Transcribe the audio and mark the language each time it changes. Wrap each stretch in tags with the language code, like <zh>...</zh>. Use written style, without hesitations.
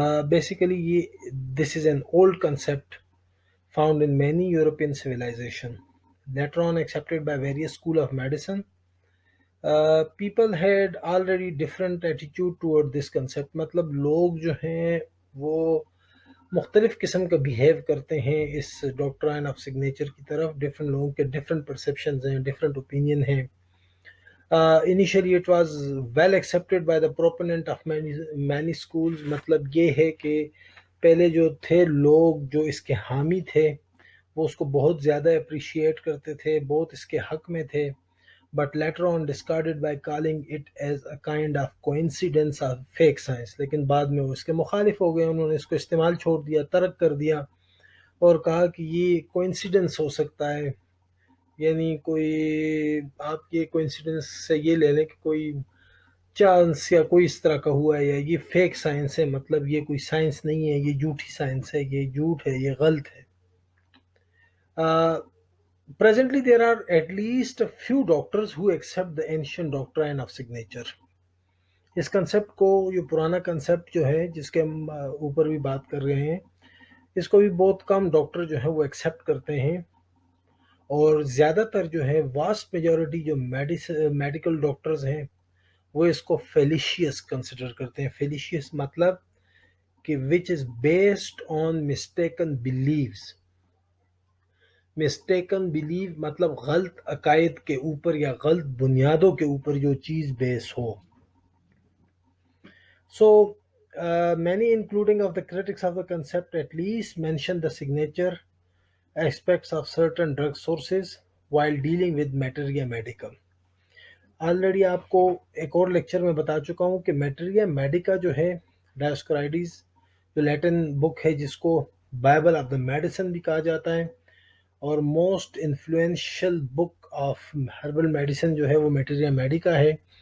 <en>Basically یہ this is an old concept found in many European civilization. Later on accepted by various school of medicine, people had already different attitude toward this concept.</en> <ur>مطلب لوگ جو ہیں وہ مختلف قسم کا بیہیو کرتے ہیں اس ڈاکٹرائن آف سگنیچر کی طرف. ڈفرینٹ لوگوں کے ڈفرینٹ پرسیپشنز ہیں, ڈفرینٹ اوپینین ہیں.</ur> <en>Initially it was well accepted by the proponent of many schools.</en> <ur>مطلب یہ ہے کہ پہلے جو تھے لوگ جو اس کے حامی تھے وہ اس کو بہت زیادہ اپریشیٹ کرتے تھے, بہت اس کے حق میں تھے.</ur> <en>But later on discarded by calling it as a kind of coincidence of fake science.</en> <ur>لیکن بعد میں وہ اس کے مخالف ہو گئے, انہوں نے اس کو استعمال چھوڑ دیا, ترک کر دیا اور کہا کہ یہ کوئنسیڈنس ہو سکتا ہے. یعنی کوئی آپ یہ کوئنسیڈنس سے یہ لے لیں کہ کوئی چانس یا کوئی اس طرح کا ہوا ہے, یا یہ فیک سائنس ہے, مطلب یہ کوئی سائنس نہیں ہے, یہ جھوٹی سائنس ہے, یہ جھوٹ ہے, یہ غلط ہے.</ur> <en>Presently, there are at least a few doctors who accept the ancient doctrine of signature.</en> <ur>اس concept کو, جو پرانا کنسپٹ جو ہے جس کے ہم اوپر بھی بات کر رہے ہیں, اس کو بھی بہت کم ڈاکٹر جو ہے وہ ایکسیپٹ کرتے ہیں. اور زیادہ تر جو ہے واسٹ میجورٹی جو میڈیکل ڈاکٹرز ہیں وہ اس کو فیلیشیس کنسیڈر کرتے ہیں.</ur> <en>fallacious</en> <ur>مطلب کہ</ur> <en>Which is based on mistaken beliefs.</en> <ur>Mistaken blue مطلب غلط عقائد کے اوپر یا غلط بنیادوں کے اوپر جو چیز بیس ہو.</ur> <en>So many including of the critics of the concept at least mention the signature aspects of certain drug sources while dealing with materia medica.</en> <ur>Already آپ کو ایک اور لیکچر میں بتا چکا ہوں کہ میٹریا میڈیکا جو ہے, ڈائسکورائڈیز جو لیٹن بک ہے جس کو بائبل آف دا میڈیسن بھی کہا جاتا ہے, اور</ur> <en>most influential book of herbal medicine</en> <ur>جو ہے وہ میٹریا میڈیکا ہے.</ur>